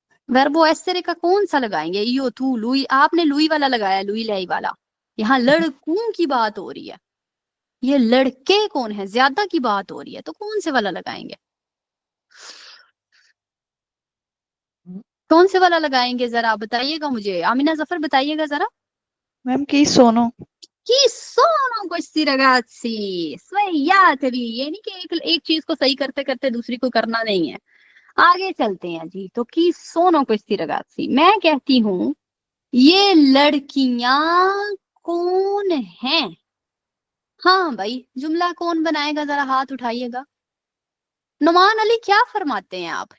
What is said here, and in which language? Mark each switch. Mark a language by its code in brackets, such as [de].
[hi] वर्बो एसरे का कौन सा लगाएंगे? यो तू लुई, आपने लुई वाला लगाया, लुई लाई वाला। यहाँ लड़कों की बात हो रही है, ये लड़के कौन है ज्यादा की बात हो रही है, तो कौन से वाला लगाएंगे? कौन से वाला लगाएंगे जरा बताइएगा मुझे। आमिना जफर बताइएगा जरा। [it] मैम की सोनो। Chi sono questi ragazzi? Svegliatevi। [hi] ये नहीं कि एक चीज को सही करते करते दूसरी को करना नहीं है। आगे चलते हैं जी। तो [it] chi sono questi ragazzi, [hi] मैं कहती हूँ ये लड़कियां कौन हैं? हाँ भाई, जुमला कौन बनाएगा, जरा हाथ उठाइएगा। नुमान अली क्या फरमाते हैं आप?